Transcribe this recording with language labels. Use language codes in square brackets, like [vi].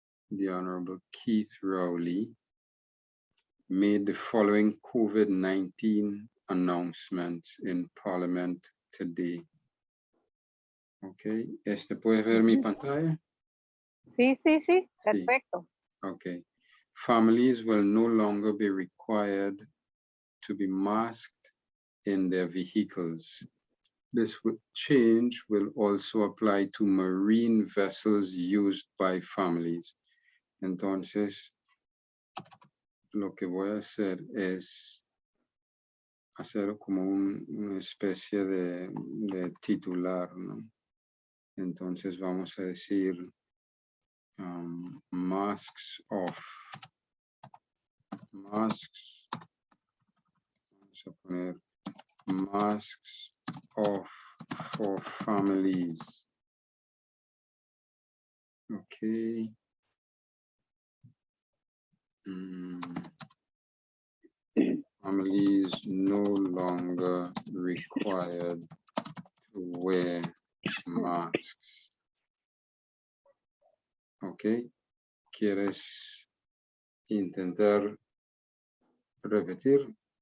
[en] the Honorable Keith Rowley made the following COVID-19 announcements in Parliament today. [es] Okay, ¿puedes ver mi pantalla? Sí, perfecto. Okay. [en] Families will no longer be required to be masked in their vehicles. This change will also apply to marine vessels used by families. [es] Entonces, lo que voy a hacer es hacer como una especie de titular, ¿no? Entonces vamos a decir [en] masks off. Masks. [es] Vamos a poner [en] masks off for families. Okay. Families no longer required to wear masks. Okay. [es] ¿Quieres intentar repetir?